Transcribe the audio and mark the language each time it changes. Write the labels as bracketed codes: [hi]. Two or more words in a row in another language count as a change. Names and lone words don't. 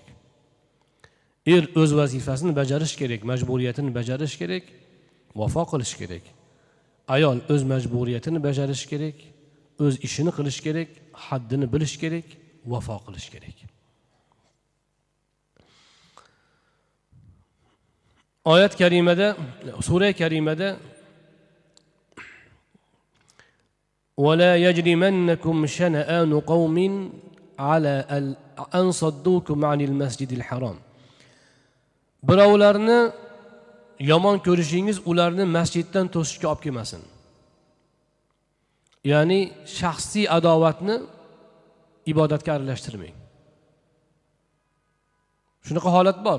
[uz] O'z vazifasini bajarish kerak, majburiyatini bajarish kerak, vafo qilish kerak. Ayol o'z majburiyatini bajarish kerak, o'z ishini qilish kerak, haddini bilish kerak, vafo qilish kerak. Oyat karimada, sura karimada [ar] ولا يجرمنكم شنآن قوم على أن صدوكم عن المسجد الحرام. [uz] Birovlarni yomon ko'rishingiz ularni masjiddan to'sishga olib kelmasin. Ya'ni shaxsiy adovatni ibodatga aralashtirmang. Shunaqa holat bor.